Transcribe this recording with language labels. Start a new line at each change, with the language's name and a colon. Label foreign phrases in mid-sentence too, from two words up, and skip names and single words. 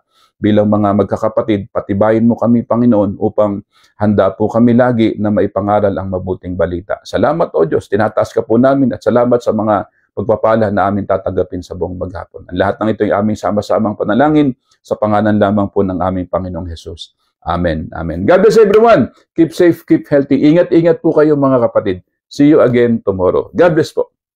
Filipino: Bilang mga magkakapatid, patibayin mo kami, Panginoon, upang handa po kami lagi na maipangaral ang mabuting balita. Salamat, O Diyos, tinataas ka po namin at salamat sa mga pagpapala na amin tatanggapin sa buong maghapon. Ang lahat ng ito ay aming sama-samang panalangin sa pangalan lamang po ng aming Panginoong Jesus.
English: Amen. Amen. God bless everyone. Keep safe, keep healthy.
Filipino: Ingat-ingat po kayo mga kapatid.
English: See you again tomorrow. God bless po.